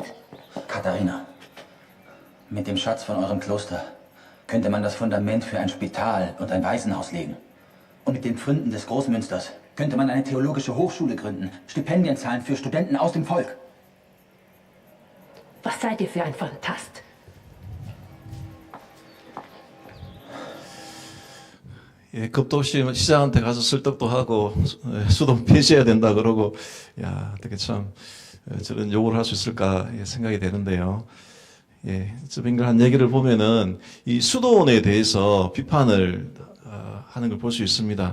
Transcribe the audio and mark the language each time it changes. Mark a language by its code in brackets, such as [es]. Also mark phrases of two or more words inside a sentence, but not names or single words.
[de] Katharina, mit dem Schatz von eurem Kloster könnte man das Fundament für ein Spital und ein Waisenhaus legen. Und mit den Pfründen des Großmünsters könnte man eine theologische Hochschule gründen, Stipendien zahlen für Studenten aus dem Volk. Was seid ihr für ein Fantast? [ko] 예, 겁도 없이 시장한테 가서 설득도 하고 수도 폐지해야 된다 그러고 야 어떻게 참 저런 요구를 할 수 있을까 생각이 되는데요. 예, 쯔빙글 한 얘기를 보면은 이 수도원에 대해서 비판을 하는 걸 볼 수 있습니다.